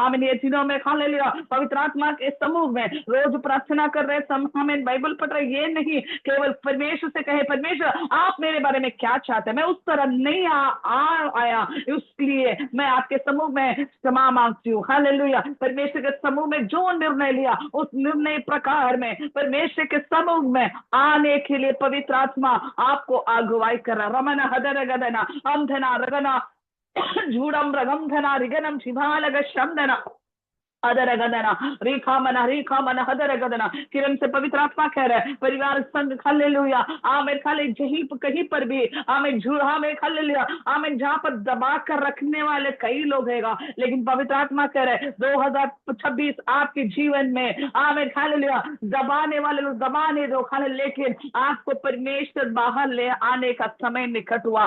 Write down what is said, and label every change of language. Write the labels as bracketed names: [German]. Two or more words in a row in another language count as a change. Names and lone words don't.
[Hindi] आमीन, ये दिनों में हालेलुया पवित्र आत्मा के समूह में रोज प्रार्थना कर रहे, हमें बाइबल पढ़ रहे, ये नहीं केवल परमेश्वर से कहे परमेश्वर आप मेरे बारे में क्या चाहते हैं, मैं उस तरह नहीं आया, इसलिए मैं आपके समूह में क्षमा मांगती हूँ। हालेलुया, परमेश्वर के समूह में जो निर्णय लिया उस निर्णय प्रकार में परमेश्वर के समूह में आने के लिए पवित्र आत्मा आपको अगुवाई कर रहा। रमन हदर गदना अंधना रगना झूडम रगमधना रिगनम शिवालग शमदना अदर गदना रेखा मन हदर गदना। किरण से पवित्र आत्मा कह रहा है परिवार संघ हालेलुया आमीन, कहीं पर भी आमीन हालेलुया आमीन, जहां पर दबा कर रखने वाले कई लोग हैगा, लेकिन पवित्र आत्मा कह रहे हैं 2026 आपके जीवन में आमीन हालेलुया दबाने वाले लोग दबाने दो हालेलुया, लेकिन आपको परमेश्वर बाहर ले आने का समय निकट हुआ।